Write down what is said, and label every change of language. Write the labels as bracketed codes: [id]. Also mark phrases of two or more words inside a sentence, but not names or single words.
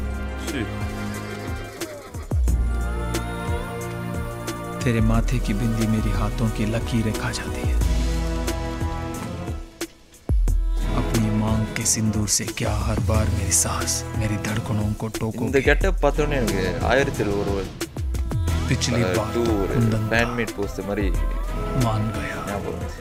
[hi] तेरे माथे की बिंदी मेरी हाथों की लकीरें खा जाती है. अपनी मांग के सिंदूर से क्या हर बार मेरी सांस मेरी धड़कनों को टोको. [ta] இந்த கெட்டப் பார்த்தோன்னே எனக்கு 1000 ஒரு [hi] पिछली बार [en] fanmade post மாதிரி [hi] मान गया, [ta] ஞாபகம்.